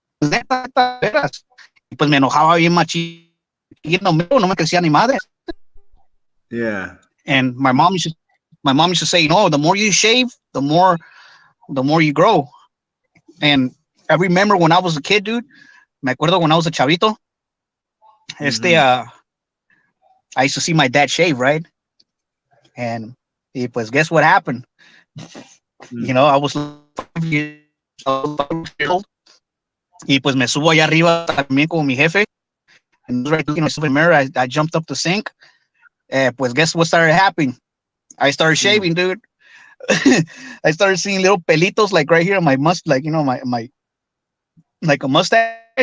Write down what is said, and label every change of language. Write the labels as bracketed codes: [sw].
[es] Y pues me enojaba bien machín. No me crecía ni madre. [en] Yeah. And my mom used to say, the more you shave, the more you grow. And I remember when I was a kid, dude. Me acuerdo when I was a chavito. I used to see my dad shave, right? And pues guess what happened? I was 5 years old. [es] Y pues me subo allá arriba también con mi jefe. [en] And right looking myself in the mirror, I jumped up the sink. Pues guess what started happening? I started shaving, dude. I started seeing little pelitos like right here on my like my like a mustache.